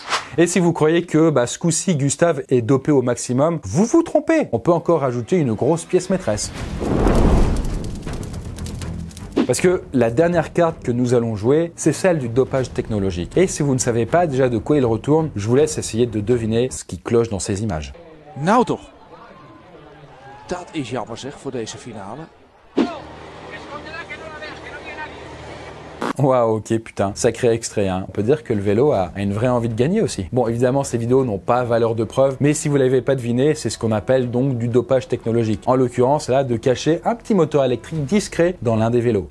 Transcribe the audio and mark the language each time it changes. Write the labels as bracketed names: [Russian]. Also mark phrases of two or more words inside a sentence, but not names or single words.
[French] Et si vous croyez que ce coup-ci Gustave est dopé au maximum, vous vous trompez. On peut encore rajouter une grosse pièce maîtresse. Parce que la dernière carte que nous allons jouer, c'est celle du dopage technologique. Et si vous ne savez pas déjà de quoi il retourne, je vous laisse essayer de deviner ce qui cloche dans ces images. [Dutch] Nou toch. Dat is jammer zeg voor deze finale. [French] Waouh, ok, putain, sacré extrait, hein. On peut dire que le vélo a une vraie envie de gagner aussi. Bon, évidemment, ces vidéos n'ont pas valeur de preuve, mais si vous l'avez pas deviné, c'est ce qu'on appelle donc du dopage technologique. En l'occurrence, là, de cacher un petit moteur électrique discret dans l'un des vélos.